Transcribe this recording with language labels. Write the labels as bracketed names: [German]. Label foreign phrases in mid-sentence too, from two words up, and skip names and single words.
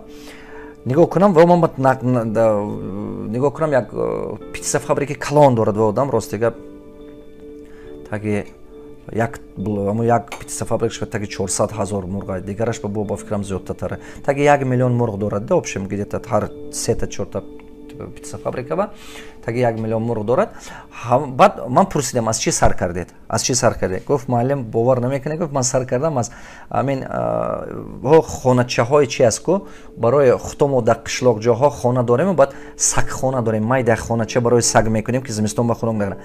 [Tajik] нигоҳ кунам ва ман нигоҳ кунам як питса фабрики калон дорад ва одам рости гап таги як питса фабрикаш таги 400 000 мурға, дигараш ба фикрам зиёдтатара. Таги 1 миллион мурғ дорад, [Russian] да, общем где-то [Tajik] ҳар 3-4 питса фабрика ба таги 1 миллион мурғ дорад. баъд ман пурсидам аз чӣ сар кардед? Аз чӣ сар кардед? Гуфт муаллим бовар намекунед, гуфт ман сар кардам аз амин хоначаҳои чи аст ку барои хутумо дар қишлоқ ҷоҳо хона дорем, баъд сагхона дорем, майда хонача барои саг мекунем ки зимистон ба хунук нагирад.